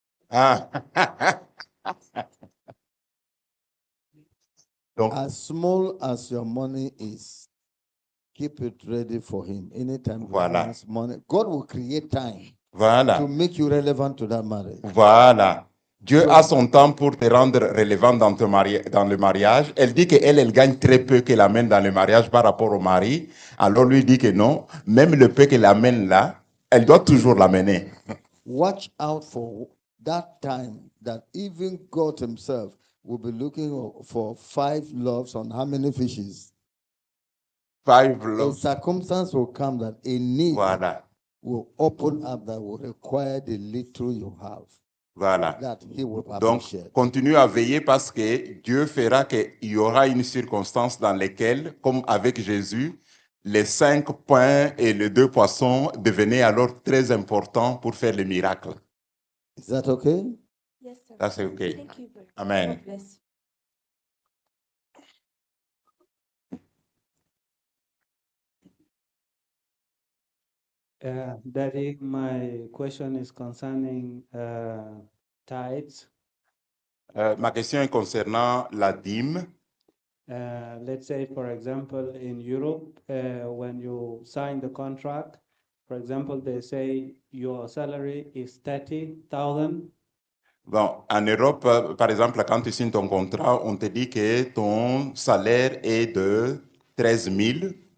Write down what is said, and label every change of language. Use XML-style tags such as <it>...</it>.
<fr>Ah. Donc,</fr> <en>As small as your money is, keep it ready for him. Anytime he</en> <fr>Voilà.</fr> <en>wants money, God will create time to</en> <fr>voilà.</fr> <en>make you relevant to that marriage.</en> <fr>Voilà. Dieu a son temps pour te rendre relevant dans le mariage. Elle dit qu'elle gagne très peu qu'elle amène dans le mariage par rapport au mari. Alors lui dit que non, même le peu qu'elle amène là, elle doit toujours l'amener.</fr> <en>Watch out for that time that even God himself will be looking for 5 loaves on how many fishes. 5 A loaves. circumstance will come that a need</en> <fr>Voilà.</fr> <en>will open up that will require the little you have.</en> <fr>Voilà.</fr> <en>That he will</en> <fr>Donc,</fr> <en>appreciate.</en> <fr>continue à veiller parce que Dieu fera qu'il y aura une circonstance dans laquelle, comme avec Jésus, les 5 pains et les 2 poissons devenaient alors très importants pour faire le miracle.</fr> <en>Is that okay? Yes, sir.</en> <fr>Ça, c'est OK.</fr> <en>Thank you very much. Amen. God bless you. Daddy, my question is concerning tithes.</en> <fr>Ma question est concernant la dîme.</fr> <en>Let's say, for example, in Europe, when you sign the contract, for example, they say your salary is 30,000.</en> <fr>Bon, en Europe, par exemple, quand tu signes ton contrat, on te dit que ton salaire est de 13 000.</fr>